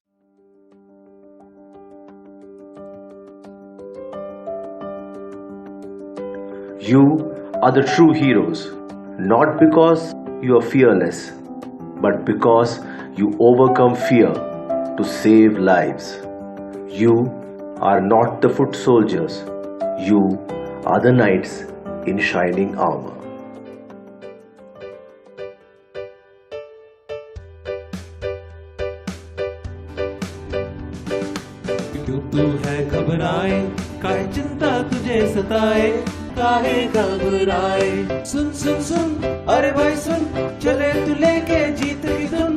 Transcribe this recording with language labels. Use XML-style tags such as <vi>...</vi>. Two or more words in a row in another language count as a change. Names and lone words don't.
<en>You are the true heroes, not because you are fearless, but because you overcome fear to save lives. You are not the foot soldiers, you are the knights in shining armor.</en> <hi>क्यों तू है घबराए, काहे चिंता तुझे सताए, काहे घबराए। सुन सुन सुन, अरे भाई सुन, चले तू लेके जीत की धुन।</hi>